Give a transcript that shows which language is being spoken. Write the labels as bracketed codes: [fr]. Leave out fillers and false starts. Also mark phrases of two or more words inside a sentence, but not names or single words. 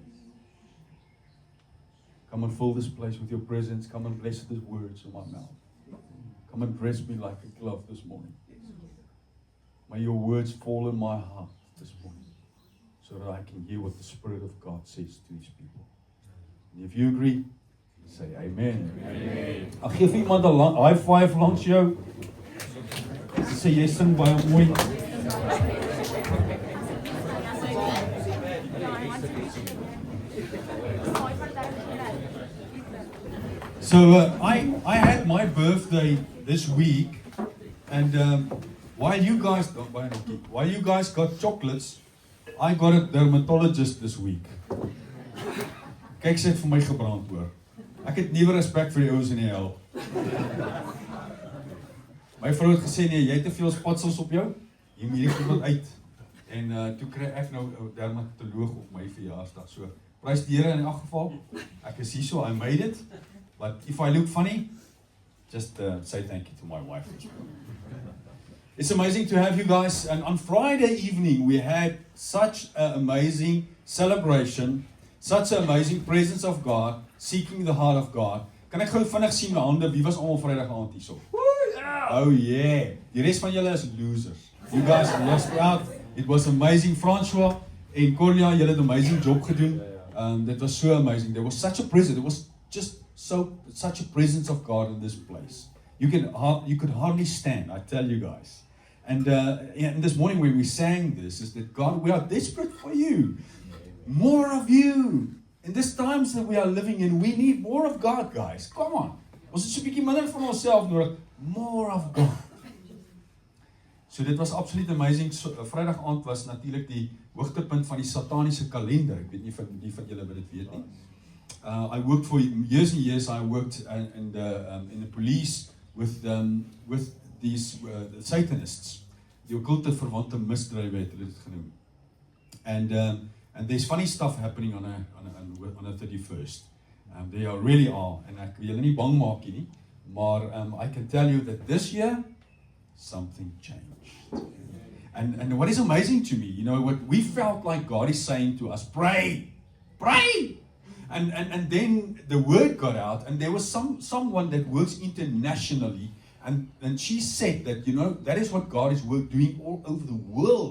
[en] Come and fill this place with your presence. Come and bless these words in my mouth. Come and dress me like a glove this morning. May your words fall in my heart this morning so that I can hear what the Spirit of God says to these people. And if you agree, say amen. Amen. [af] Ag gee vir iemand 'n [en] high five [af] langs jou. Sê jy sing baie mooi. [en] So I had my birthday this week, and while you guys got chocolates, I got a dermatologist this week. [af] Kyk, sy het vir my gebrand hoor. Ek het nuwe respek vir die ouens in die hel. My vrou het gesê nee, jy het te veel spatsels op jou. Jy moet hierdie goed uit. En toe kry ek nou 'n dermatoloog op my verjaarsdag. So, prys die Here in elk geval. Ek is hier so, [en] I made it. But if I look funny, just say thank you to my wife. It's amazing to have you guys. And on Friday evening, we had such an amazing celebration, such an amazing presence of God, seeking the heart of God. [af] Kan ek gou vinnig sien my hande? Wie was almal Vrydag aand hierso? [en] Oh yeah. [af] Die res van julle is losers. [en] You guys lost out. It was amazing. [af] François en Corlia, julle het 'n [en] amazing job [af] gedoen. [en] That was so amazing. There was such a presence. It was just such a presence of God in this place. You could hardly stand, I tell you guys. And this morning when we sang this, is that God, we are desperate for you. More of you. In these times that we are living in, we need more of God, guys. Come on. [af] Ons het so 'n bietjie minder van onsself nodig. [en] More of God. [af] So dit was absoluut amazing. Vrydag aand was natuurlik die hoogtepunt van die sataniese kalender. Ek weet nie van julle wat dit weet nie. [en] I worked for years and years. I worked in the police with these the Satanists. [af] Die occulte verwante misdrywe het hulle dit genoem. [en] And there's funny stuff happening on a 31st. They really are. And [af] ek wil julle nie bang maak nie, maar [en] I can tell you that this year something changed. And what is amazing to me, you know, what we felt like God is saying to us, pray. And then the word got out, and there was someone that works internationally, and she said that, you know, that is what God is doing all over the world.